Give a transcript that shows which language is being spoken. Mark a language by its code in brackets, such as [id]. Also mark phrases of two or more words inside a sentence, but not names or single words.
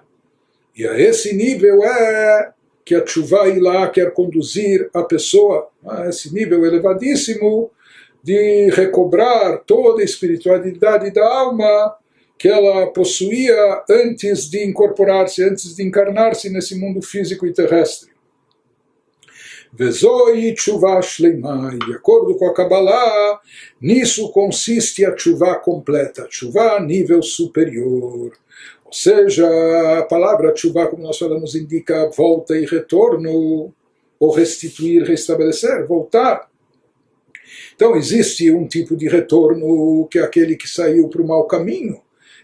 [pt] E a esse nível é que a tshuva ilá quer conduzir a pessoa a esse nível elevadíssimo de recobrar toda a espiritualidade da alma que ela possuía antes de incorporar-se, antes de encarnar-se nesse mundo físico e terrestre. [he] וזוהי תשובה שלימה, [pt] de acordo com a Kabbalah, nisso consiste a tshuva completa, tshuva nível superior. Ou seja, a palavra tshuva, como nós falamos, indica volta e retorno, ou restituir, restabelecer, voltar. Então existe um tipo de retorno que é aquele que saiu para o mau caminho.